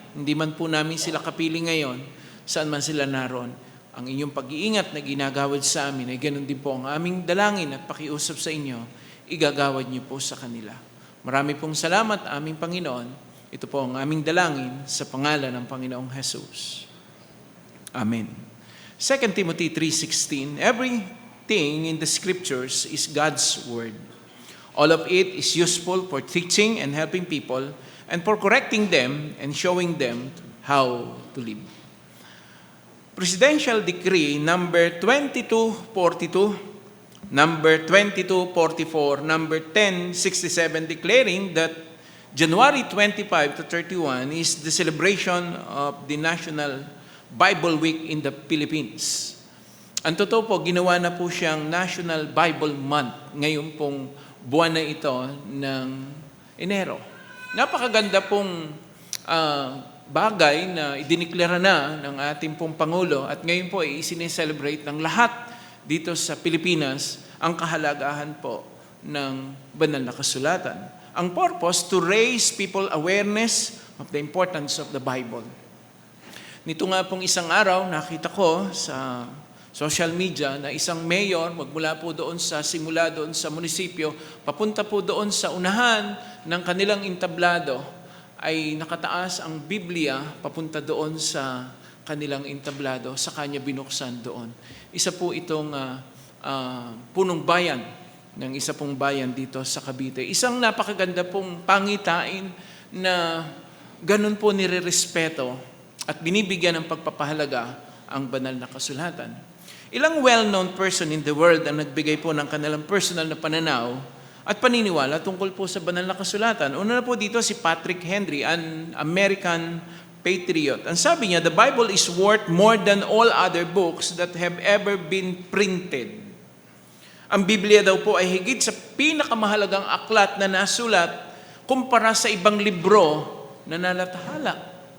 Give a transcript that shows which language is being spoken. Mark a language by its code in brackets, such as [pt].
[tl] Hindi man po namin sila kapili ngayon, saan man sila naroon. Ang inyong pag-iingat na ginagawad sa amin ay ganun din po ang aming dalangin at pakiusap sa inyo, igagawad niyo po sa kanila. Marami pong salamat, aming Panginoon. Ito po ang aming dalangin sa pangalan ng Panginoong Jesus. Amen. [en] 2 Timothy 3:16, everything in the scriptures is God's word. All of it is useful for teaching and helping people and for correcting them and showing them how to live. Presidential Decree number 2242, number 2244, number 1067 declaring that January 25 to 31 is the celebration of the National Bible Week in the Philippines. [tl] Ang totoo po, ginawa na po siyang National Bible Month ngayon pong buwan na ito ng Enero. Napakaganda pong bagay na idiniklara na ng ating pong Pangulo at ngayon po ay isineselebrate ng lahat dito sa Pilipinas ang kahalagahan po ng banal na kasulatan. [en] Ang purpose to raise people awareness of the importance of the Bible. [tl] Nito nga pong isang araw, nakita ko sa social media na isang mayor, magmula po doon sa simula doon sa munisipyo, papunta po doon sa unahan ng kanilang entablado, ay nakataas ang Biblia papunta doon sa kanilang entablado, sa kanya binuksan doon. Isa po itong punong bayan ng isa pong bayan dito sa Cavite. Isang napakaganda pong pangitain na ganun po nirerespeto at binibigyan ng pagpapahalaga ang banal na kasulatan. Ilang [en] well-known person in the world [tl] ang nagbigay po ng kanilang personal na pananaw at paniniwala tungkol po sa banal na kasulatan. Una na po dito si [en] Patrick Henry, an American patriot. [tl] Ang sabi niya, [en] the Bible is worth more than all other books that have ever been printed. [tl] Ang Biblia daw po ay higit sa pinakamahalagang aklat na nasulat kumpara sa ibang libro na nalathala.